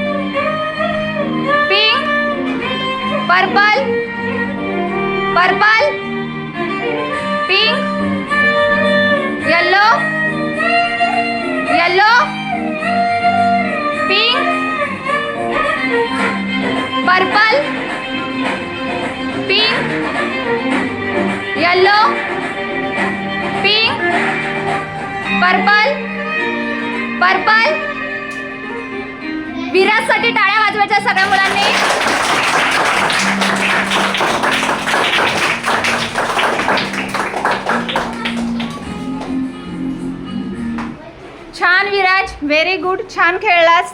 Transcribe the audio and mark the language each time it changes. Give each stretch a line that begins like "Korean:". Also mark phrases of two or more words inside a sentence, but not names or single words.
English: pink, purple, purple, pink, yellow, yellow, pink, purple, pink, yellow, pink, purple, purple.
Marathi: विराजसाठी टाळ्या वाजवायच्या सगळ्या मुलांनी. छान विराज,
English: very good,
Marathi: छान खेळलास.